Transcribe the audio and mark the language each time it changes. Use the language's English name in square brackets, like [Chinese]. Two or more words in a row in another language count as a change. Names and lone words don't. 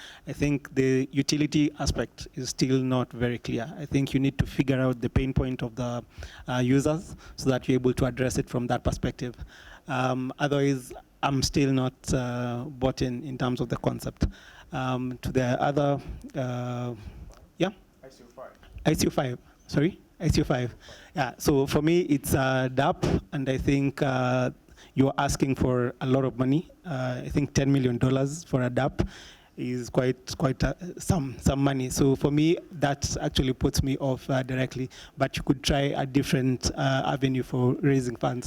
[English] I think the utility aspect is still not very clear. I think you need to figure out the pain point of the users so that you're able to address it from that perspective. Otherwise, I'm still not bought in terms of the concept. To the other, yeah? ICO5, sorry? ICO5. Yeah, so for me, it's DApp, and I think you're asking for a lot of money. I think $10 million for a DApp is quite some money. So for me, that actually puts me off directly. But you could try a different avenue for raising funds.